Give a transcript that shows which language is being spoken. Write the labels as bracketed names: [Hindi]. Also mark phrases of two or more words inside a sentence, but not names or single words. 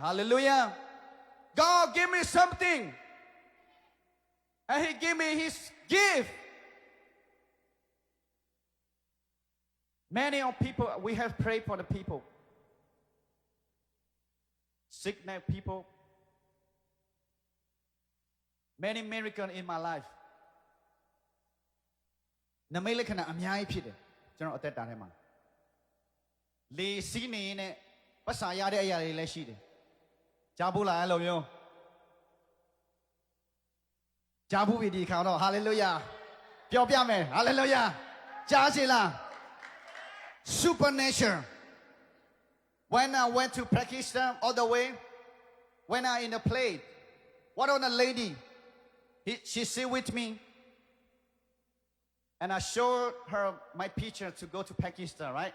[English] Hallelujah. God give me something. And He give me His gift. Many of people, we have prayed for the people. Sickness people. Many miracles in my life. [Burmese] နမိတ်လက္ခဏာအများကြီးဖြစ်တယ်ကျွန်တော်အသက်တာထဲမှာလေစီးနေနဲ့ပတ်စာရတဲ့အရာတွေလည်းရှိတယ်ကြားဘူးလားအဲ့လိုမျိုး ကြားဘူးပြီဒီခါတော့ဟာလေလုယာပြောပြမယ်ဟာလေလုယာကြားစီလား [English] supernatural When I went to Pakistan all the way, when I in the plane, what on a lady, she sit with me, and I showed her my picture to go to Pakistan, right?